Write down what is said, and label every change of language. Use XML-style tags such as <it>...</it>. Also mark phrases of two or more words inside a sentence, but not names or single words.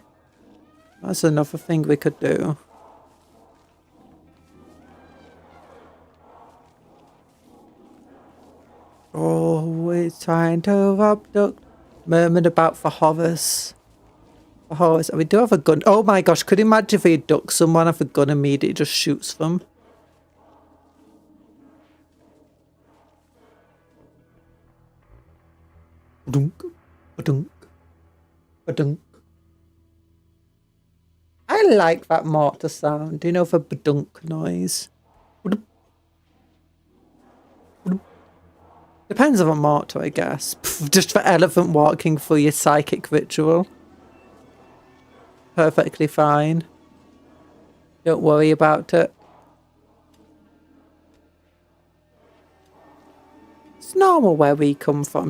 <en>That's another thing we could do. Oh, we're trying to abduct. Murmured about the horrors. The horrors. We do have a gun. Oh my gosh, could you imagine if we abduct someone and the gun immediately just shoots them? Ba-dunk, ba-dunk, ba-dunk. I like that mortar sound. Do you know the ba-dunk noise? Ba-dunk. Ba-dunk. Depends on the mortar, I guess. Just for elephant walking through your psychic ritual. Perfectly fine. Don't worry about it. It's normal where we come from.</en>